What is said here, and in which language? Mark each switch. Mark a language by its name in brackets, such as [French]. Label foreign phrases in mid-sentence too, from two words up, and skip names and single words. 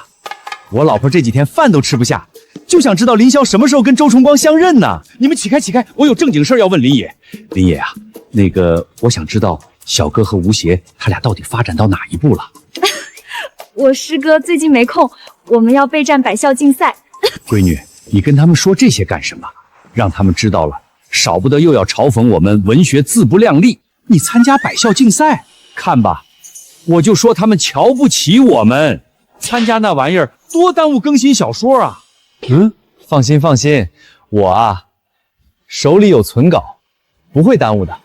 [Chinese] 我老婆這幾天飯都吃不下，就想知道林霄什麼時候跟周崇光相認呢？你們起開，我有正經事要問林野。林野啊，那個我想知道小哥和吳邪他倆到底發展到哪一步了？我師哥最近沒空，我們要備戰百校競賽。閨女，你跟他們說這些幹什麼？讓他們知道了，少不得又要嘲諷我們文學自不量力。你參加百校競賽，看吧， 我就说他们瞧不起我们，参加那玩意儿多耽誤更新小说啊。放心放心，我啊手里有存稿，不会耽误的。